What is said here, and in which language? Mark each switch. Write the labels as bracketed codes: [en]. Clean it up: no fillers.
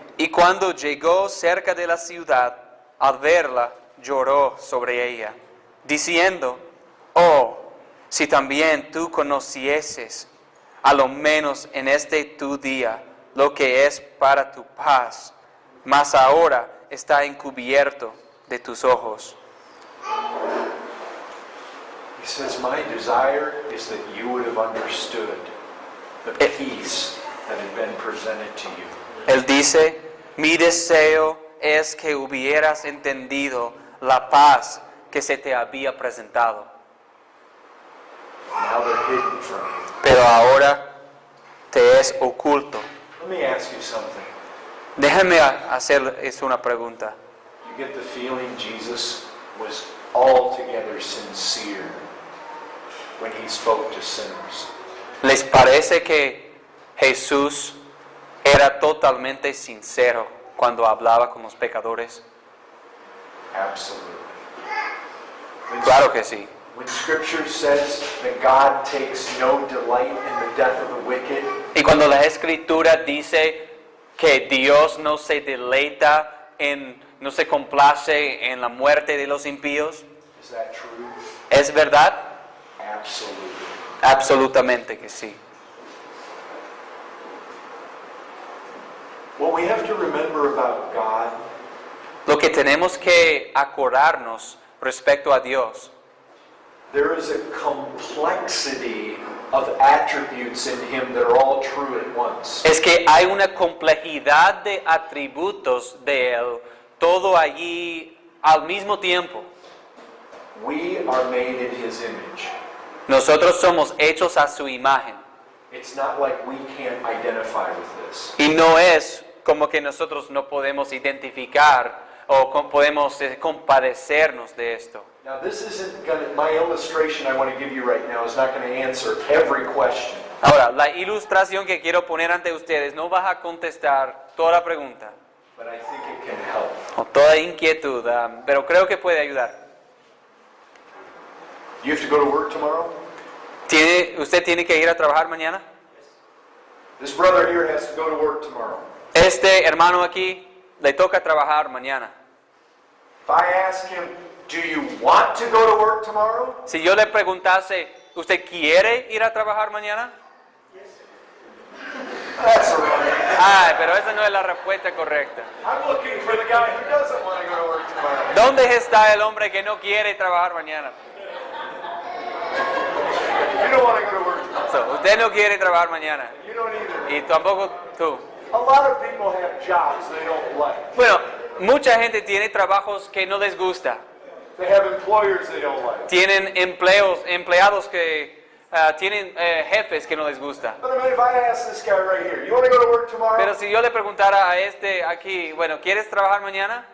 [es] Y cuando llegó cerca de la ciudad, al verla, lloró sobre ella, diciendo, oh, si también tú conocieses, a lo menos en este tu día, lo que es para tu paz, mas ahora está encubierto de tus ojos. [en] He says, my desire is that you would have understood the peace that had been presented to you. [es] Él dice, mi deseo es que hubieras entendido la paz que se te había presentado. [en] Now they're hidden from you. [es] Pero ahora te es oculto. [en] Let me ask you something. [es] Déjame hacerles una pregunta. [en] You get the feeling Jesus was altogether sincere when he spoke to sinners. [es] ¿Les parece que Jesús era totalmente sincero cuando hablaba con los pecadores? [en] Absolutely. [es] Claro que sí. [en] When Scripture says that God takes no delight in the death of the wicked, [es] Y cuando la Escritura dice que Dios no se deleita no se complace en la muerte de los impíos, [en] is that true? [es] ¿es verdad? [en] Absolutely. [es] Absolutamente que sí. [en] What we have to remember about God [es] Lo que tenemos que acordarnos respecto a Dios [en] there is a complexity of attributes in him that are all true at once. [es] Es que hay una complejidad de atributos de Él, todo allí al mismo tiempo. [en] We are made in his image. [es] Nosotros somos hechos a su imagen. [en] It's not like we can't identify with this. [es] Y no es como que nosotros no podemos identificar o podemos compadecernos de esto. [en] Now this isn't going to, my illustration I want to give you right now is not going to answer every question. [es] Ahora, la ilustración que quiero poner ante ustedes no va a contestar toda la pregunta [en] But I think it can help. [es] o toda inquietud, pero creo que puede ayudar. [en] You have to go to work tomorrow? [es] ¿Usted tiene que ir a trabajar mañana? [en] This brother here has to go to work tomorrow. [es] Este hermano aquí le toca trabajar mañana. [en] If I ask him, do you want to go to work tomorrow? [es] Si yo le preguntase, ¿usted quiere ir a trabajar mañana? [en] That's the wrong answer. [es] Ay, pero esa no es la respuesta correcta. [en] I'm looking for the guy who doesn't want to go to work tomorrow. [es] ¿Dónde está el hombre que no quiere trabajar mañana? [en] You don't want to go to work tomorrow. [es] So, usted no quiere trabajar mañana. [en] You don't either. [es] Y tampoco tú. [en] A lot of people have jobs they don't like. [es] Bueno, mucha gente tiene trabajos que no les gusta. [en] They have employers they don't like. [es] Tienen empleados que tienen jefes que no les gusta. [en] But I mean, if I ask this guy right here, you want to go to work tomorrow? [es] Pero si yo le preguntara a este aquí, bueno, ¿quieres trabajar mañana?